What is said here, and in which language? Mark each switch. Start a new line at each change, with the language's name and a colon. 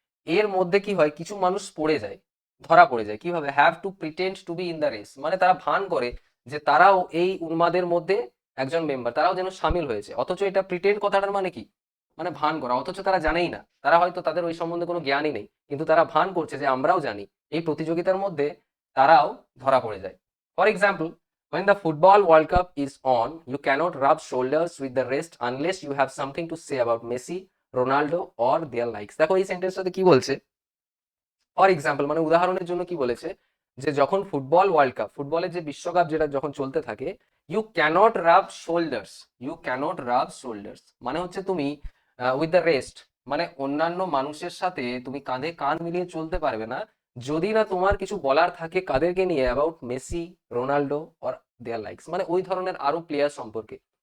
Bangla: এর মধ্যে কি হয়, কিছু মানুষ পড়ে যায়, ধরা পড়ে যায় কিভাবে,
English: have to pretend to be in the race,
Bangla: মানে তারা ভান করে যে তারাও এই উন্মাদের মধ্যে একজন মেম্বার, তারাও যেন সামিল হয়েছে। অথচ এটা প্রিটেন্ড কথাটার মানে কি, মানে ভান করা, অথচ তারা জানেই না, তারা হয়তো তাদের ওই সম্বন্ধে কোনো জ্ঞানই নেই, কিন্তু তারা ভান করছে যে আমরাও জানি। এই প্রতিযোগিতার মধ্যে তারাও ধরা পড়ে যায়।
English: For example, when the football World Cup is on, you cannot rub shoulders with the rest unless you have something to say about Messi, Ronaldo or their likes।
Bangla: দেখো এই সেন্টেন্সটাতে কি বলছে, ফর এক্সাম্পল মানে উদাহরণের জন্য কি বলেছে, যে যখন ফুটবল ওয়ার্ল্ড কাপ, ফুটবলের যে বিশ্বকাপ যেটা যখন চলতে থাকে,
English: you cannot rub shoulders,
Bangla: you cannot Rab shoulders মানে হচ্ছে তুমি
English: with the rest,
Bangla: মানে অন্যান্য মানুষের সাথে তুমি কাঁধে কাঁধ মিলিয়ে চলতে পারবে না যদি না তোমার কিছু বলার থাকে কাদেরকে নিয়ে,
English: about Messi, Ronaldo or their likes,
Bangla: মানে ওই ধরনের আরো প্লেয়ার সম্পর্কে।